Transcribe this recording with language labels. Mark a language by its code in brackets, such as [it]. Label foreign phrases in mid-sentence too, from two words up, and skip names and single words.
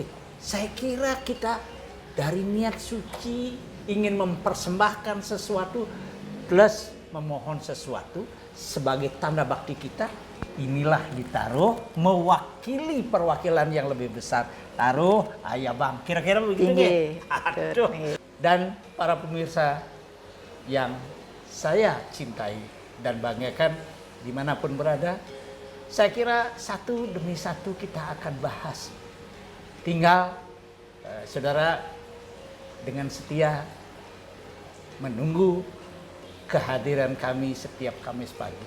[id] Saya kira kita dari niat suci ingin mempersembahkan sesuatu plus memohon sesuatu sebagai tanda bakti kita, inilah ditaruh mewakili perwakilan yang lebih besar. Taruh ayah bang, kira-kira begitu Inggih. nggih? Aduh. Nggih. Dan para pemirsa yang saya cintai dan banggakan dimanapun berada. Saya kira satu demi satu kita akan bahas. Tinggal saudara dengan setia menunggu kehadiran kami setiap Kamis pagi.